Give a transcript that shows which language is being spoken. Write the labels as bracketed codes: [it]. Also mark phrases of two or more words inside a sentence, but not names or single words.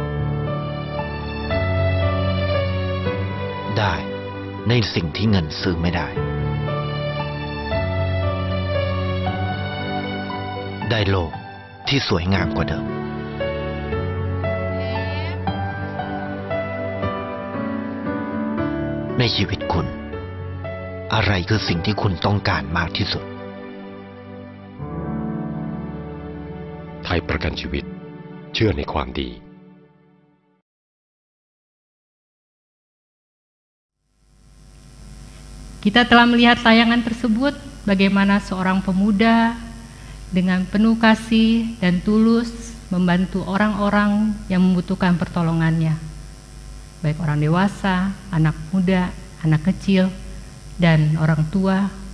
[th] ได้ในสิ่งที่เงินซื้อไม่ได้ได้โลกที่สวยงามกว่าเดิมในชีวิตคุณอะไรคือสิ่งที่คุณต้องการมากที่สุด ไทยประกันชีวิตเชื่อในความดี [id] Kita telah melihat tayangan tersebut, bagaimana seorang pemuda dengan penuh kasih dan tulus membantu orang-orang yang membutuhkan pertolongannya, baik orang dewasa, anak muda, anak kecil, dan orang tua.